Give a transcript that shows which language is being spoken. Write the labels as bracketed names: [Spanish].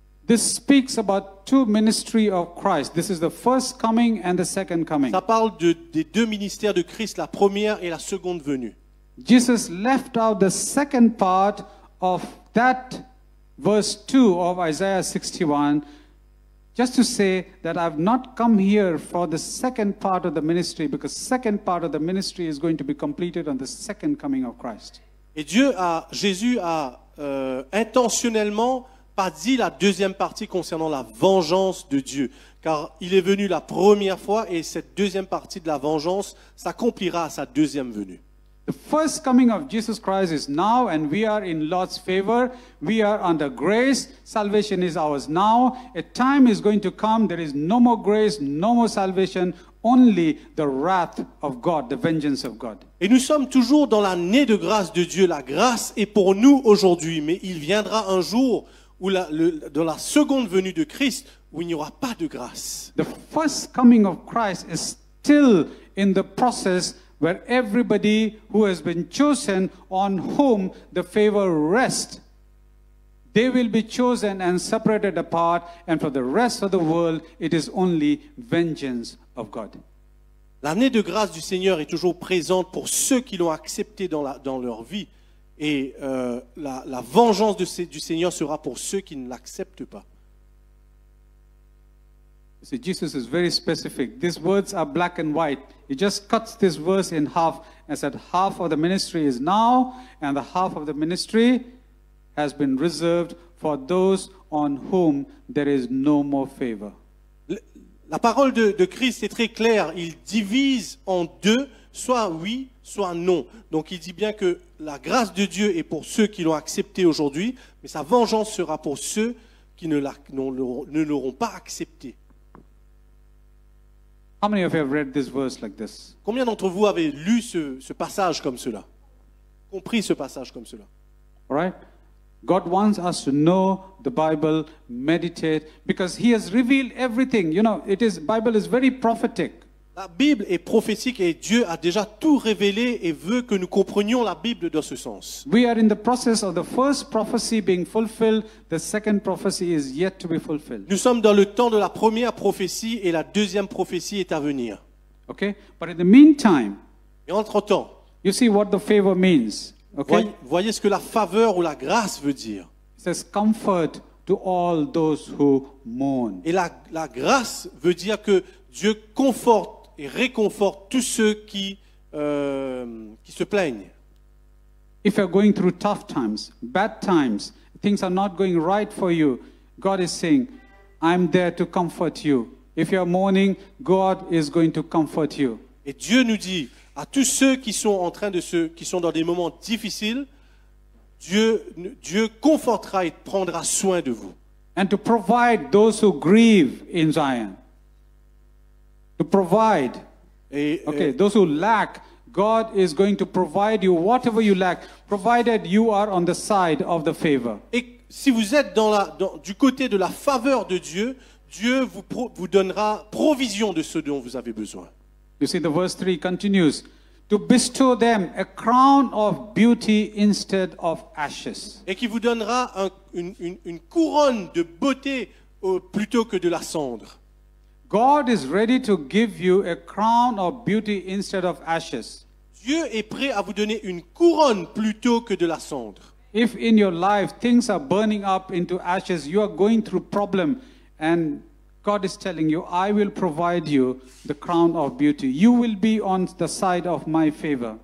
[English] This speaks about two ministry of Christ. This is the first coming and the second coming. [French] Ça parle des deux ministères de Christ, la première et la seconde venue. [English] Jesus left out the second part of that verse 2 of Isaiah 61 just to say that I've not come here for the second part of the ministry because second part of the ministry is going to be completed on the second coming of Christ. [French] Et Jésus a intentionnellement pas dit la deuxième partie concernant la vengeance de Dieu, car il est venu la première fois et cette deuxième partie de la vengeance s'accomplira à sa deuxième venue. [English] The first coming of Jesus Christ is now, and we are in Lord's favor. We are under grace. Salvation is ours now. A time is going to come. There is no more grace, no more salvation, only the wrath of God, the vengeance of God. [French] Et nous sommes toujours dans l'année de grâce de Dieu. La grâce est pour nous aujourd'hui, mais il viendra un jour où dans la seconde venue de Christ, où il n'y aura pas de grâce. [English] The first coming of Christ is still in the process where everybody who has been chosen, on whom the favor rests, they will be chosen and separated apart, and for the rest of the world, it is only vengeance of God. [French] L'année de grâce du Seigneur est toujours présente pour ceux qui l'ont accepté dans leur vie. Et la vengeance du Seigneur sera pour ceux qui ne l'acceptent pas. [English] See, Jesus is very specific. These words are black and white. He just cuts this verse in half and said half of the ministry is now, and the half of the ministry has been reserved for those on whom there is no more favor. [French] La parole de Christ est très claire. Il divise en deux, soit oui, soit non. Donc il dit bien que la grâce de Dieu est pour ceux qui l'ont accepté aujourd'hui, mais sa vengeance sera pour ceux qui ne l'auront pas accepté. [English] How many of you have read this verse like this? [French] Combien d'entre vous avez lu ce passage comme cela? Compris ce passage comme cela? [English] All right? God wants us to know the Bible, meditate, because He has revealed everything. You know, Bible is very prophetic. [French] La Bible est prophétique et Dieu a déjà tout révélé et veut que nous comprenions la Bible dans ce sens. [English] We are in the process of the first prophecy being fulfilled. The second prophecy is yet to be fulfilled. [French] Nous sommes dans le temps de la première prophétie et la deuxième prophétie est à venir. [English] Okay? But in the meantime, [French] Et entre-temps, [English] you see what the favor means. Okay? [French] voyez ce que la faveur ou la grâce veut dire. [English] It says comfort to all those who mourn. [French] Et la grâce veut dire que Dieu conforte et réconforte tous ceux qui se plaignent. [English] If you're going through tough times, bad times, things are not going right for you, God is saying, I'm there to comfort you. If you're mourning, God is going to comfort you. [French] Et Dieu nous dit à tous ceux qui sont qui sont dans des moments difficiles, Dieu confortera et prendra soin de vous. [English] And to provide those who grieve in Zion. To provide. Those who lack, God is going to provide you whatever you lack, provided you are on the side of the favor. [French] Et si vous êtes du côté de la faveur de Dieu, Dieu vous donnera provision de ce dont vous avez besoin. [English] You see, the verse 3 continues. To bestow them a crown of beauty instead of ashes. [French] Et qui vous donnera une couronne de beauté plutôt que de la cendre. [English] God is ready to give you a crown of beauty instead of ashes. [French] Dieu est prêt à vous donner une couronne plutôt que de la cendre. [English] If in your life things are burning up into ashes, you are going through problem, and God is telling you, I will provide you the crown of beauty. You will be on the side of my favor.